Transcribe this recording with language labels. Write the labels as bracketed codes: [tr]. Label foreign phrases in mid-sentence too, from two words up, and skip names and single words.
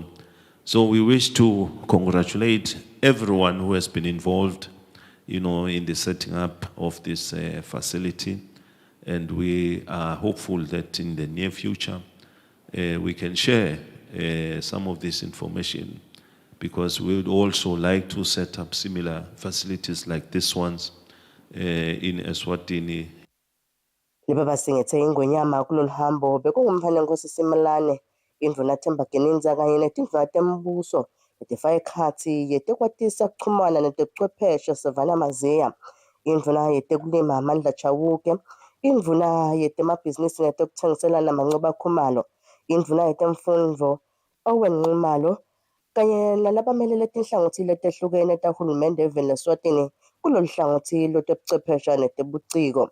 [en] So we wish to congratulate everyone who has been involved, you know, in the setting up of this facility. And we are hopeful that in the near future, we can share some of this information, because we would also like to set up similar facilities like this ones in Eswatini. [ss] Libe basingethe ingonyama kulolu hambo bekungumfana nkosisimelane indvuna Themba Geninza kanye netindvuna tembuso letifaka ekhatsi yetekwatisa kuchumana netebuchwepheshe Savannah Maziya, indvuna yetekulima Amandla Chauke, indvuna yetemabhizinisi netekutsengiselana Mancoba Khumalo, indvuna yetemfundvo Owen Nxumalo kanye nalabamelele tinhlangothi letehlukene tahulumende eveni leSwatini kulolu hlangothi lotebuchwephesha netebuciko.